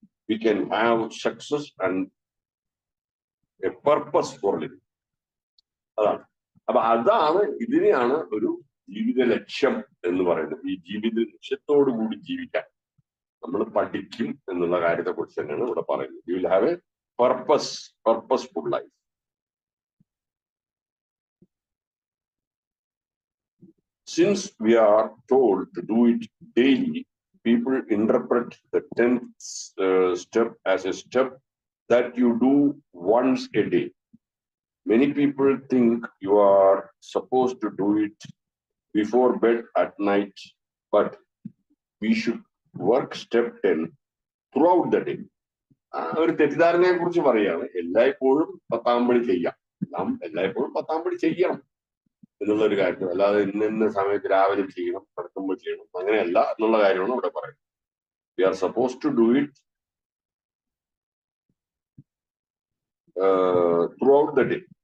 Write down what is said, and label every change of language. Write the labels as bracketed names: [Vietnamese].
[English] We can have success and a purpose for living. [Malayalam] അതാണ്. അപ്പൊ അതാണ് ഇതിനെയാണ് ഒരു ജീവിത ലക്ഷ്യം എന്ന് പറയുന്നത്. ഈ ജീവിത ലക്ഷ്യത്തോടു കൂടി ജീവിക്കാൻ നമ്മൾ പഠിക്കും എന്നുള്ള കാര്യത്തെ കുറിച്ച് തന്നെയാണ് ഇവിടെ പറയുന്നത്. [English] You will have a purposeful life. Since we are told to do it daily, people interpret the 10th step as a step that you do once a day. Many people think you are supposed to do it before bed at night, but we should work step 10 throughout the day. [Malayalam] ഒരു തെറ്റിദ്ധാരണയെ കുറിച്ച് പറയുകയാണ്. എല്ലായ്പ്പോഴും 10-ാം പടി ചെയ്യാം, നാം എല്ലായ്പ്പോഴും 10-ാം പടി ചെയ്യണം എന്നുള്ള ഒരു കാര്യം. അല്ലാതെ ഇന്ന സമയത്ത് രാവിലെ ചെയ്യണം, കിടക്കുമ്പോൾ ചെയ്യണം, അങ്ങനെയല്ല എന്നുള്ള കാര്യമാണ് ഇവിടെ പറയുന്നത്. [English] We are supposed to do it throughout the day.